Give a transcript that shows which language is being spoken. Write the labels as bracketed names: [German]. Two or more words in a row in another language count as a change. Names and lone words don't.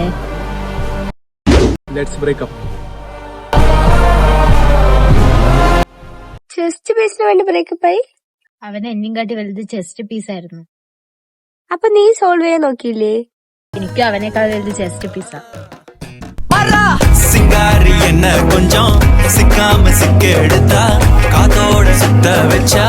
[English] Let's break up. chest piece [Malayalam] വേണ്ടി ബ്രേക്കപ്പ് ആയി? അവൻ എന്നെയും കാട്ടി വലുത് [English] chest piece [Malayalam] ആയിരുന്നു. അപ്പൊ നീ സോൾവ് ചെയ്യാൻ നോക്കിയില്ലേ? എനിക്ക് അവനേക്കാൾ വലുത് [English] chest piece. [Tamil] சிங்காரி என்ன கொஞ்சம் சிக்காம சிக்க எடுத்தா காத்தோட சுத்த வச்சா